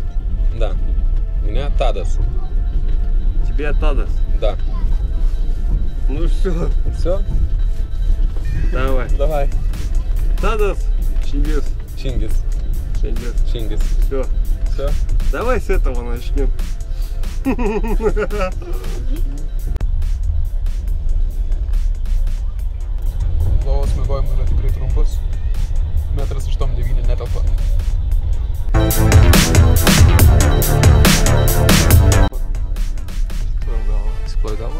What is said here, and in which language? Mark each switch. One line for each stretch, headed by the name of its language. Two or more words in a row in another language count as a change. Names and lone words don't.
Russian: Да. Меня Тадас. Тебя Тадас. Да. Ну все, Все? давай. Давай. Тадас, Чингис. Чингис. Чингис. Все. Все? Давай с этого начнем.
Lithuanian: Lovos miegojimai yra tikrai trumpus. 1,89 m netelpa. Atsiploji galvą?